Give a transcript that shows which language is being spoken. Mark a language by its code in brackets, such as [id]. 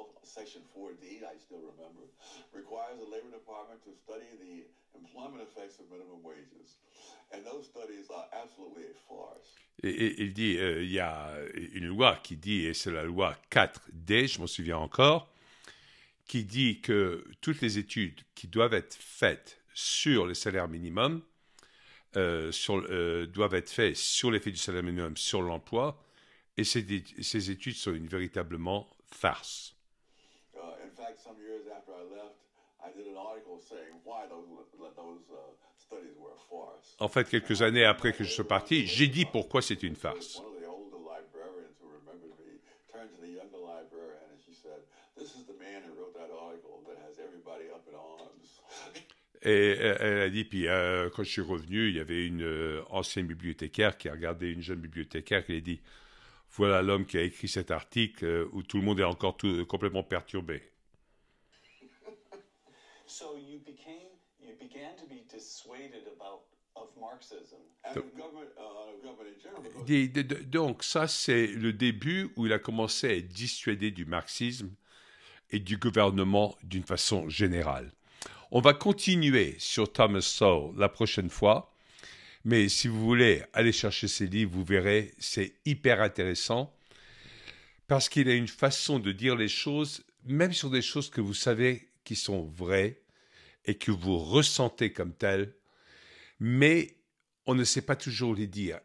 [en] Section 4D, I still remember, requires the Labor Department to study the employment effects of minimum wages. And those studies are absolutely a farce. [fr] Et il dit, il y a une loi qui dit, et c'est la loi 4D, je m'en souviens encore, qui dit que toutes les études qui doivent être faites sur le salaire minimum doivent être faites sur l'effet du salaire minimum sur l'emploi, et ces études sont une véritablement farce. [en] In fact, some years after I left, I did an article saying why those studies were a farce. [fr] En fait, quelques années après que je sois parti, j'ai dit pourquoi c'est une farce. [en] One of the older librarians who remembered me turned to the younger librarian and she said, "This is the man who wrote that article that has everybody up in arms." [fr] Et elle a dit, puis quand je suis revenu, il y avait une ancienne bibliothécaire qui a regardé une jeune bibliothécaire qui a dit, voilà l'homme qui a écrit cet article où tout le monde est encore complètement perturbé. [en] So you began to be dissuaded of Marxism and government in general. [fr] Donc ça, c'est le début où il a commencé à être dissuadé du marxisme et du gouvernement d'une façon générale. On va continuer sur Thomas Sowell la prochaine fois, mais si vous voulez aller chercher ses livres, vous verrez, c'est hyper intéressant parce qu'il a une façon de dire les choses, même sur des choses que vous savez qui sont vraies et que vous ressentez comme telles, mais on ne sait pas toujours les dire.